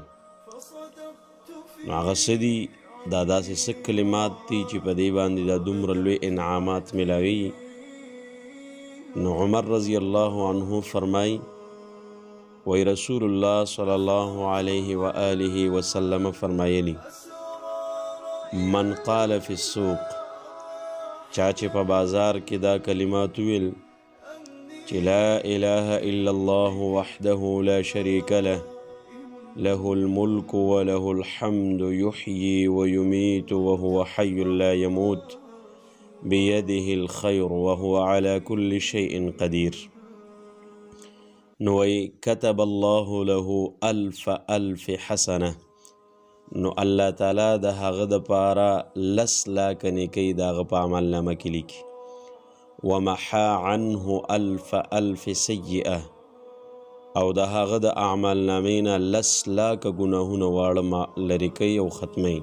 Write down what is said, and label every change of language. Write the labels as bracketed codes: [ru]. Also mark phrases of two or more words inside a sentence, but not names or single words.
[ps] نو هغه څه دي، دا داسې څه کلمات دي چې په دې باندې دا دومره لوی انعامات ملاوي. نو عمر [ar] رضی الله عنه [ps] فرمای، وی رسول الله [ar] صلی الله علیه و آله وسلم [ps] فرمایلی، [ar] من قال فی السوق، [ps] چا چې په بازار کې دا کلمات ویل چې [ar] لا اله الا الله وحده لا شريك له له الملك وله الحمد يحيي ويميت وهو حي لا يموت بيده الخير وهو على كل شيء قدير، [ps] نو [ar] كتب الله له ألف حسنه، [ps] نو الله تعالی د هغه دپاره 10 لاکه نیکۍ د هغه په عملنامه کې لیکي. [ar] ومحا عنه ألف سیئه، [ps] او د هغه د اعمالنامې نه 10 لاکه ګناهونه واړه لرې کوي او ختموي.